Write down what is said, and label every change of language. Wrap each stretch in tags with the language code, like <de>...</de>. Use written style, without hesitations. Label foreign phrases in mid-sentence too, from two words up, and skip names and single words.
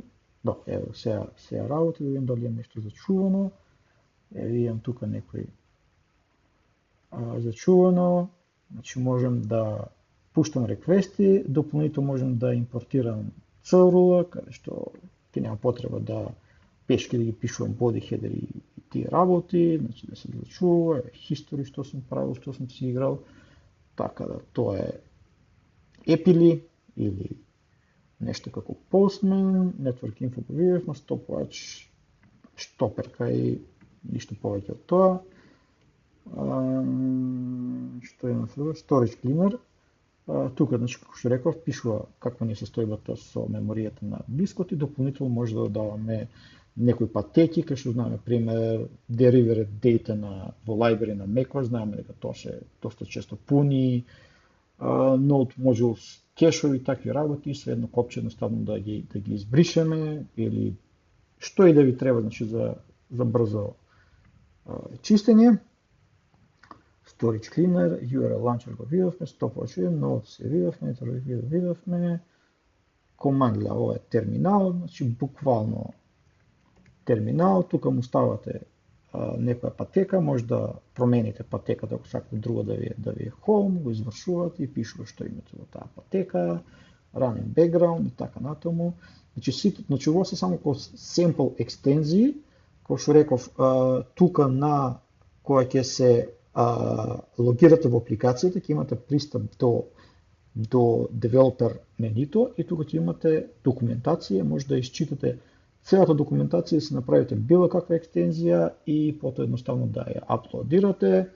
<mk>Да, ево, сега работи, да видим дали е нешто зачувано. Видам тука некој зачувано, значи можем да пуштам реквести, дополнително можем да импортирам CRUL, каде што ќе нема потреба да пешки да ги пишувам</mk> <en>body header</en> <mk>и тие работи, значи да се зачува, history што сум правил, што сум си играл, така да тоа е Epili или нешто како Postman, Network Info го видевме, stopwatch, штоперка и ништо повеќе од тоа. Што има друго? Storage Cleaner. Тука, значи, како што реков, пишува каква ни е состојбата со меморијата на дискот и дополнително може да додаваме некои патеки, кај што знаеме, пример,</mk> <en>derivative data</en> <mk>во library на macOS, знаеме дека тоа се доста често пуни,</mk> <en>node modules,</en> <mk>кешови, такви работи, се едно копче едноставно да ги избришеме или што и да ви треба, значи, за брзо чистење. Storage Cleaner, URL Launcher го видовме, Stopwatch, Node се видовме, видовме, Command Line, ова е терминал, значи буквално терминал, тука му ставате некоја патека, може да промените патеката ако сакате друго да ви е home, го извршувате и пишува што имате во таа патека,</mk> <en>running background и така натаму.</en> <mk>Значи ово се само како sample екстензии, како што реков, тука на која ќе се логирате во апликацијата, ќе имате пристап до developer менито и тука ќе имате документација, може да искчитате целата документација, се направите било каква екстензија и потоа едноставно да ја аплодирате.</mk>